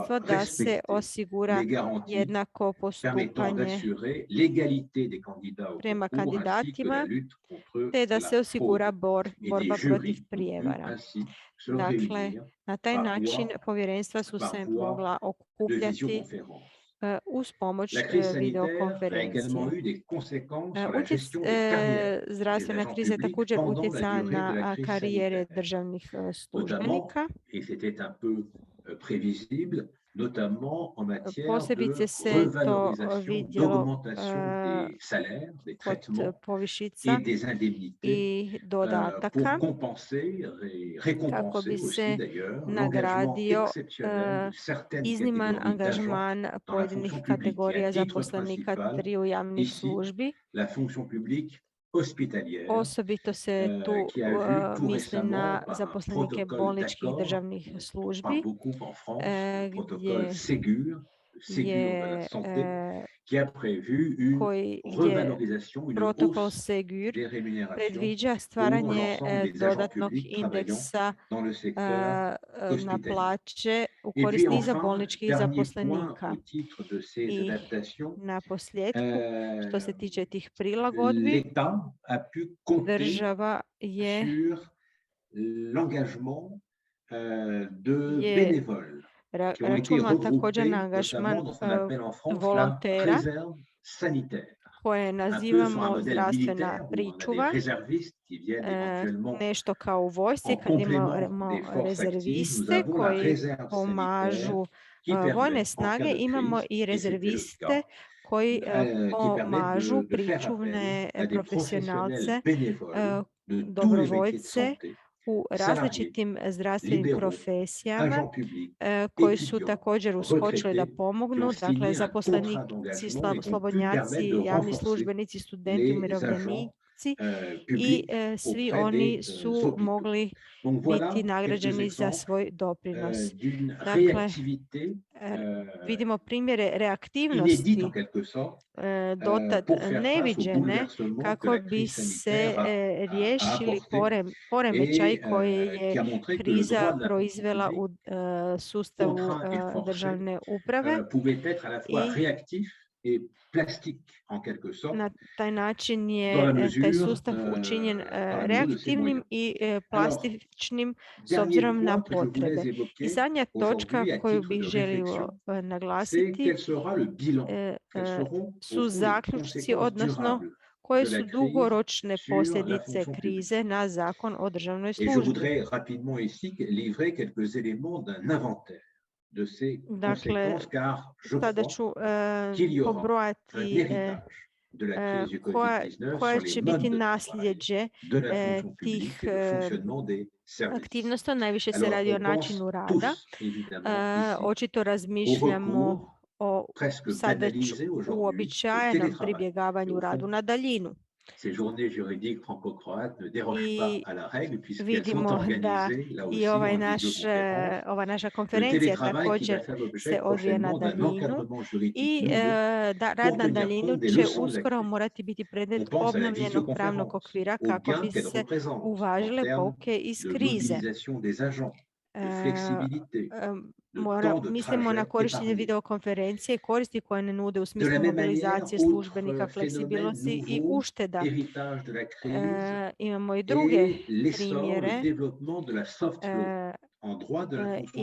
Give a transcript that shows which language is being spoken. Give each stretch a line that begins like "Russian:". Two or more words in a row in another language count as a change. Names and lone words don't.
French: soient
Croatian: da se
French: respectées
Croatian: osigura
French: les garanties
Croatian: jednako
French: permettant
Croatian: postupanje
French: d'assurer l'égalité des candidats au
Croatian: prema
French: concours ainsi que la
Croatian: kandidatima,
French: lutte contre
Croatian: te da se
French: la
Croatian: osigura
French: fraude. Et des
Croatian: borba protiv
French: jurys ont pu
Croatian: prijevara.
French: ainsi se
Croatian: Dakle,
French: réunir
Croatian: na taj
French: par
Croatian: način
French: voie
Croatian: povjerenstva su
French: par
Croatian: se
French: voie
Croatian: mogla
French: de
Croatian: okupljati
French: visioconférence.
Croatian: uz pomoć
French: La crise sanitaire a
Croatian: videokonferencije.
French: également eu des conséquences sur la gestion des carrières des
Croatian: Zdravstvena
French: agents
Croatian: kriza je
French: publics
Croatian: također
French: pendant la
Croatian: utjecala
French: durée de la
Croatian: na
French: crise
Croatian: karijere
French: sanitaire.
Croatian: državnih
French: Notamment,
Croatian: službenika.
French: et c'était un peu prévisible, notamment en matière de
Croatian: Posebice se to
French: revalorisation,
Croatian: vidjelo
French: d'augmentation des salaires, des
Croatian: kod
French: traitements
Croatian: povišica
French: et des indemnités
Croatian: i
French: pour
Croatian: dodataka
French: compenser et
Croatian: kako
French: récompenser
Croatian: bi
French: aussi
Croatian: se
French: d'ailleurs l'engagement
Croatian: nagradio
French: exceptionnel de certaines
Croatian: izniman
French: catégories d'agents
Croatian: angažman
French: dans la
Croatian: pojedinih
French: fonction publique. Et
Croatian: kategorija
French: à titre
Croatian: zaposlenika
French: principal,
Croatian: triju javnih
French: ici,
Croatian: službi.
French: la fonction publique hospitalière,
Croatian: Osobito se tu
French: qui a vu tout
Croatian: misli na
French: récemment par un
Croatian: zaposlenike
French: protocole
Croatian: bolničkih
French: d'accord,
Croatian: državnih
French: on parle
Croatian: službi,
French: beaucoup en France, le protocole
Croatian: gdje
French: Ségur de la santé, qui a prévu une revalorisation, une
Croatian: protokol
French: hausse
Croatian: Ségur
French: des rémunérations
Croatian: predviđa
French: pour
Croatian: stvaranje
French: l'ensemble des agents
Croatian: dodatnog
French: publics travaillant
Croatian: indeksa
French: dans le secteur
Croatian: na
French: hospitalier.
Croatian: plaće u
French: Et
Croatian: korist
French: puis
Croatian: niza
French: enfin,
Croatian: bolničkih
French: dernier point
Croatian: zaposlenika.
French: au titre de ces
Croatian: I
French: adaptations,
Croatian: na posljedku, što se tiče tih prilagodbi,
French: l'État a pu compter
Croatian: država je
French: sur l'engagement de bénévoles qui ont été
Croatian: računala također na
French: regroupés
Croatian: angažman
French: notamment dans ce qu'on appelle en France la
Croatian: volontera
French: réserve sanitaire.
Croatian: koje
French: Un peu sur un
Croatian: nazivamo
French: modèle
Croatian: zdravstvena
French: militaire où on a des
Croatian: pričuva,
French: réservistes qui viennent éventuellement
Croatian: nešto kao u vojsci
French: en
Croatian: kad
French: complément
Croatian: imamo
French: des forces actives. Nous
Croatian: rezerviste
French: avons la
Croatian: koji
French: réserve
Croatian: pomažu
French: sanitaire qui
Croatian: vojne
French: permet, en cas
Croatian: snage,
French: de
Croatian: imamo
French: crise,
Croatian: i
French: et c'était le
Croatian: rezerviste
French: cas,
Croatian: koji
French: qui permettent
Croatian: pomažu
French: de faire
Croatian: pričuvne
French: appel à des
Croatian: profesionalce,
French: professionnels bénévoles de tous les métiers de
Croatian: dobrovoljce
French: santé,
Croatian: u
French: salariés,
Croatian: različitim zdravstvenim
French: libéraux,
Croatian: profesijama
French: agents publics,
Croatian: koji su
French: étudiants,
Croatian: također uskočili da
French: retraités, qui
Croatian: pomognu,
French: ont
Croatian: dakle
French: signé un contrat
Croatian: zaposlenici,
French: d'engagement et qui ont pu
Croatian: slobodnjaci,
French: permettre de
Croatian: javni
French: renforcer
Croatian: službenici, studenti,
French: les
Croatian: umirovljenici i
French: publics
Croatian: svi
French: auprès
Croatian: oni
French: des
Croatian: su
French: hôpitaux.
Croatian: mogli
French: Donc
Croatian: biti
French: voilà quelques
Croatian: nagrađeni za
French: exemples
Croatian: svoj doprinos.
French: d'une
Croatian: Dakle,
French: réactivité
Croatian: vidimo primjere
French: inédite
Croatian: reaktivnosti
French: en quelque sorte
Croatian: dotad
French: pour faire face aux
Croatian: neviđene
French: bouleversements que
Croatian: kako
French: la
Croatian: bi
French: crise
Croatian: se
French: sanitaire a
Croatian: riješili
French: apportés
Croatian: poremećaj
French: et
Croatian: koje je
French: qui a montré que le
Croatian: kriza
French: droit de la fonction
Croatian: proizvela u
French: publique,
Croatian: sustavu
French: contraint et forcé,
Croatian: državne uprave
French: pouvait être à la fois
Croatian: i
French: réactif et plastique en quelque sorte,
Croatian: na taj način
French: dans la
Croatian: je
French: mesure,
Croatian: taj sustav učinjen
French: dans la mesure de ses
Croatian: reaktivnim
French: moyens.
Croatian: i
French: Alors,
Croatian: plastičnim s
French: dernier
Croatian: obzirom na
French: point que je
Croatian: potrebe.
French: voulais
Croatian: I
French: évoquer
Croatian: zadnja točka
French: aujourd'hui à
Croatian: koju
French: titre
Croatian: bih
French: de
Croatian: želio
French: réflexion, c'est
Croatian: naglasiti
French: quel sera le bilan, quelles seront au
Croatian: su
French: fond les
Croatian: zaključci,
French: conséquences
Croatian: odnosno
French: durables
Croatian: koje
French: de la
Croatian: su
French: crise
Croatian: dugoročne
French: sur la
Croatian: posljedice
French: fonction publique.
Croatian: krize na zakon o državnoj
French: Et je
Croatian: službi.
French: voudrais rapidement ici livrer quelques éléments d'un inventaire de ces
Croatian: Dakle,
French: conséquences, car je
Croatian: sada
French: crois
Croatian: ću
French: qu'il y aura un
Croatian: pobrojati
French: héritage de la crise du Covid-19
Croatian: koje
French: sur les
Croatian: će
French: modes
Croatian: biti
French: de travail
Croatian: nasljeđe
French: de la fonction
Croatian: tih
French: publique et le fonctionnement des services.
Croatian: aktivnosti. Najviše se
French: Alors,
Croatian: radi o
French: on pense
Croatian: načinu rada.
French: tous, évidemment, ici,
Croatian: Očito
French: au
Croatian: razmišljamo
French: recours
Croatian: o
French: presque
Croatian: sada
French: banalisé aujourd'hui au
Croatian: uobičajenom
French: télétravail. Et
Croatian: pribjegavanju
French: au
Croatian: radu
French: fond,
Croatian: na daljinu.
French: ces journées juridiques franco-croates ne dérogent pas
Croatian: I
French: à la règle puisqu'elles sont
Croatian: vidimo da
French: organisées là
Croatian: i
French: aussi en visioconférence.
Croatian: ova naša
French: Le
Croatian: konferencija
French: télétravail qui va
Croatian: također
French: faire l'objet
Croatian: se odvija na
French: prochainement d'un
Croatian: daljinu
French: encadrement juridique
Croatian: i
French: nouveau
Croatian: da
French: pour
Croatian: rad na
French: tenir
Croatian: daljinu
French: compte des
Croatian: će
French: leçons de la
Croatian: uskoro
French: crise.
Croatian: morati biti
French: On
Croatian: predmet
French: pense à la
Croatian: obnovljenog pravnog
French: visioconférence,
Croatian: okvira
French: aux
Croatian: kako
French: gains
Croatian: bi
French: qu'elle
Croatian: se
French: représente en
Croatian: uvažile
French: termes
Croatian: pouke iz
French: de
Croatian: krize.
French: mobilisation des agents, de flexibilité, de temps de
Croatian: Mislimo na
French: trajet
Croatian: korištenje
French: épargné.
Croatian: videokonferencije i koristi koje ne nude u
French: De la
Croatian: smislu
French: même manière,
Croatian: mobilizacije
French: autre
Croatian: službenika,
French: phénomène
Croatian: fleksibilnosti i
French: nouveau,
Croatian: ušteda.
French: héritage de la crise,
Croatian: Imamo i druge
French: et l'essor, le
Croatian: primjere.
French: développement de la soft law en droit de la fonction